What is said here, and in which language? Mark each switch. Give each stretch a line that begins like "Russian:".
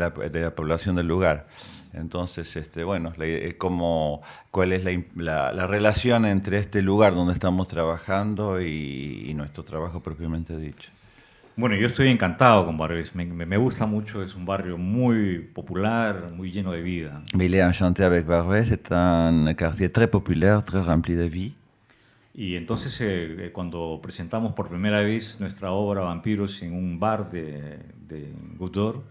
Spanish: De la población del lugar. Entonces, bueno, cuál es la relación entre este lugar donde estamos trabajando y nuestro trabajo propiamente dicho. Bueno, yo estoy encantado con Barbès, me gusta mucho, es un barrio muy popular, muy lleno de vida.
French: Mais il est enchanté avec Barbès, c'est un quartier très populaire, très rempli de vie.
Spanish: Y entonces cuando presentamos por primera vez nuestra obra Vampiros en un bar de Goutte d'Or,